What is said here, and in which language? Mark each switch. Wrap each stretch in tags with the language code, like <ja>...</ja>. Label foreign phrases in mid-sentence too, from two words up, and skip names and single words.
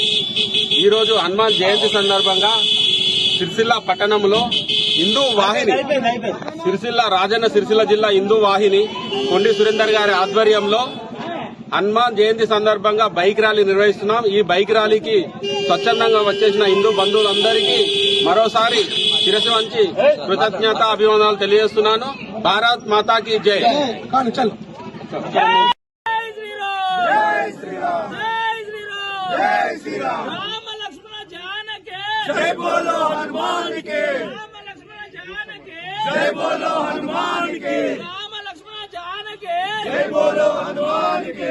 <te>ఈరోజు హనుమాన్ జయంతి సందర్భంగా సిరిసిల్ల పట్టణంలో హిందూ వాహిని రాజన్న సిరిసిల్ల జిల్లా హిందూ వాహిని కొండి సురేందర్ గారి ఆధ్వర్యంలో హనుమాన్ జయంతి సందర్భంగా బైక్ ర్యాలీ నిర్వహిస్తున్నాం. ఈ బైక్ ర్యాలీకి స్వచ్ఛందంగా వచ్చేసిన హిందూ బంధువులందరికీ మరోసారి శిరస్సు వంచి కృతజ్ఞత అభివందనాలు తెలియజేస్తున్నాను.</te> <hi>भारत माता की जय. राम लक्ष्मण जानके जय बोलो हनुमान के। राम लक्ष्मण जानके जय बोलो हनुमान के। राम लक्ष्मण जानके जय बोलो हनुमान के।</hi>